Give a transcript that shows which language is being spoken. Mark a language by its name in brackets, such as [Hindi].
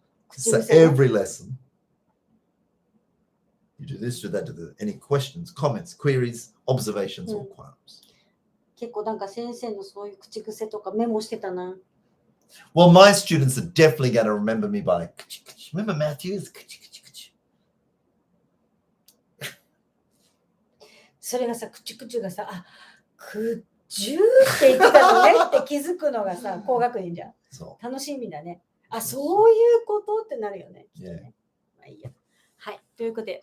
[English] So every lesson, you do this, do that, do that. Any questions, comments, queries, observations, or qualms? [Japanese] 結構なんか先生のそういう口癖とかメモしてたな。 [English] Well, my students are definitely going to remember me by, remember Matthews? [Japanese] それがさ、口々がさ、あ、くじゅーって言ってたのねって気づくのがさ、高学年じゃん。 [English] So, [Japanese] 楽しみだね。あ、そういうことってなるよね。きっとね [English] yeah. [Japanese] まあいいや。はい。ということで。